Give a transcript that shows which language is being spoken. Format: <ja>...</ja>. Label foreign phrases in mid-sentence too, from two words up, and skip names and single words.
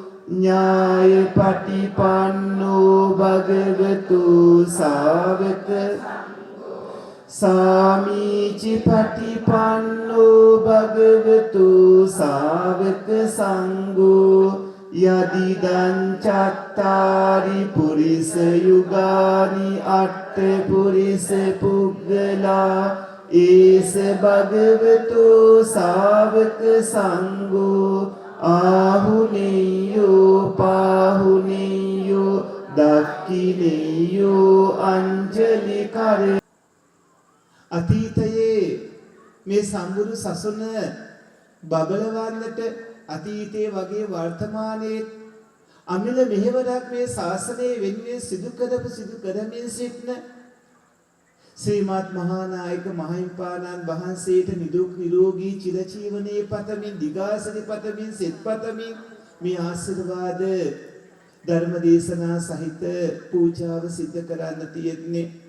<pi>ඥායපටිපන්නෝ භගවතු ශාවක සාමීචි පටිපන්නෝ භගවතු ශාවක සංඝෝ යදිදං චත්තාරි පුරිස යුගානි අට්ඨ පුරිස පුග්ගලා ඒස භගවතු ශාවක සංඝෝ ආහුනේයෝ පාහුනේයෝ දක්ඛිනේයෝ අංජලි කර</pi> <si>අතීතයේ මේ සම්බුදු සසුන බබලවන්නට අතීතයේ වගේ වර්තමානයේ අමිල මෙහෙවරක් මේ ශාසනයේ වෙනුවෙන් සිදු කරමින් සිටින ශ්‍රීමත් මහානායක මහින්පාණන් වහන්සේට නිදුක් නිරෝගී චිරජීවනයේ පතමින් දිගාසනි පතමින් සෙත් පතමින් මේ ආශිර්වාද ධර්ම දේශනා සහිත පූජාව සිද්ධ කරන්න තියෙන්නේ.</si>